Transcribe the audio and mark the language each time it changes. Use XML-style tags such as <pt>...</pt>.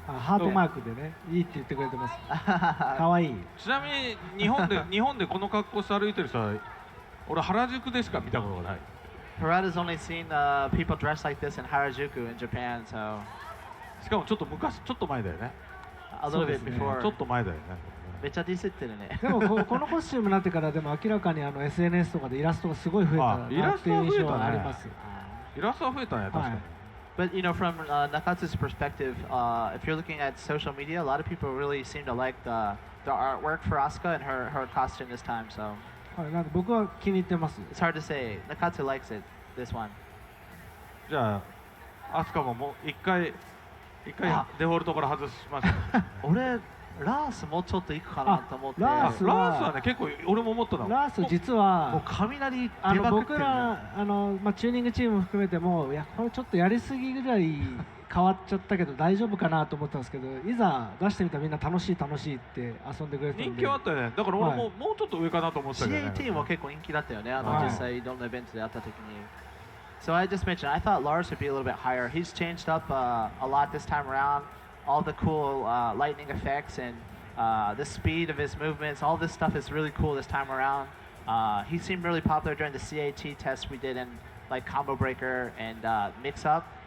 <ja>ハートマークでね、いいって言ってくれてます。可愛い。ちなみに日本でこの格好して歩いてる人は俺原宿でしか見たことがない。</ja> <en>Harada's only seen people dressed like this in Harajuku in Japan, so</en> <ja>しかもちょっと前だよね。</ja> <en>a little bit before.</en> <ja>ちょっと前だよね。めっちゃディスってるね。でもこのコスチュームになってからでも明らかにSNS とかでイラストがすごい増えたなっていう印象はあります。イラストは増えたね、確かに。</ja> <en>But you know, from Nakatsu's perspective, if you're looking at social media, a lot of people really seem to like the artwork for Asuka and her costume this time. So</en> <ja>はい、なんで僕は気に入ってます。</ja> <en>it's hard to say. Nakatsu likes it, this one.</en> <ja>じゃあアスカも一回デフォルトから外しました。俺ラースもうちょっといくかなと思って。ラースはね結構俺も思ったの。ラース実はもう雷出まくってるね。僕らチューニングチーム含めてもいやこれちょっとやりすぎぐらい変わっちゃったけど大丈夫かなと思ったんですけど、いざ出してみたらみんな楽しいって遊んでくれてたんで。人気はあったよね。だから俺も、もうちょっと上かなと思ってたけどね。 CNT も結構人気だったよね。実際いろんなイベントで会った時に。</ja> <en>So I just mentioned I thought Lars would be a little bit higher. He's changed up a lot this time around. All the cool lightning effects and the speed of his movements, all this stuff is really cool this time around. He seemed really popular during the CAT test we did in like Combo Breaker and Mix Up.</en>